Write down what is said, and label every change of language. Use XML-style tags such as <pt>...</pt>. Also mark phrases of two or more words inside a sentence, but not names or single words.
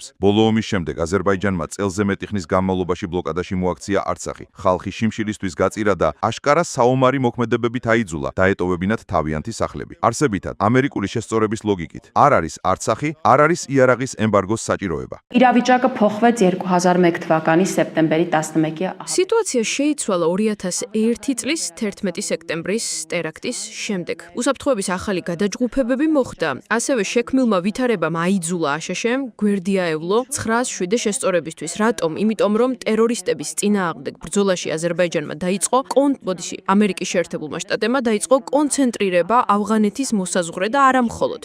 <ka>ბოლო ომის შემდეგ აზერბაიჯანმა წელზე მეტი ხნის განმავლობაში ბლოკადაში მოაქცია არცახი. ხალხი შიმშილისთვის გაწირა და აშკარა საომარი მოქმედებებით აიძულა დაეტოვებინათ თავიანთი სახლები. არსებითად, ამერიკული შესწორების ლოგიკით, არ არის არცახი, არ არის იარაღის ემბარგოს საჭიროება.</ka> <hy>Իրավիճակը փոխվեց 2001 թվականի սեպտեմբերի 11-ի</hy> <ka>სიტუაცია შეიცვალა 2001 წლის 11 სექტემბრის ტერაქტის შემდეგ. უსაფრთხოების ახალი გადაჯგუფებები მოხდა. ასევე შექმნილმა ვითარებამ აიძულა აშშ-მ გვერდი აევლო 907 შესწორებისთვის. რატომ? იმიტომ რომ ტერორისტების წინააღმდეგ ბრძოლაში აზერბაიჯანმა დაიწყო ამერიკის შეერთებულმა შტატებმა დაიწყო კონცენტრირება ავღანეთის მოსაზღვრე და არა მხოლოდ.</ka>